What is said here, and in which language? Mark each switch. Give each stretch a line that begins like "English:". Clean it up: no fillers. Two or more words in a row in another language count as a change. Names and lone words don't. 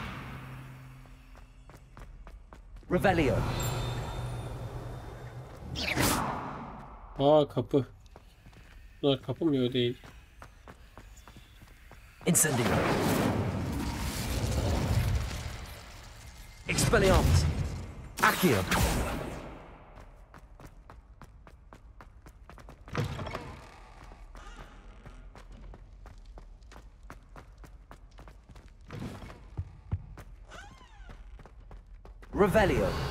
Turkish: Revelio. Aa kapı. Bunlar kapı mı? Öyle değil. Incendio. Expelliarmus. Accio. Revelio.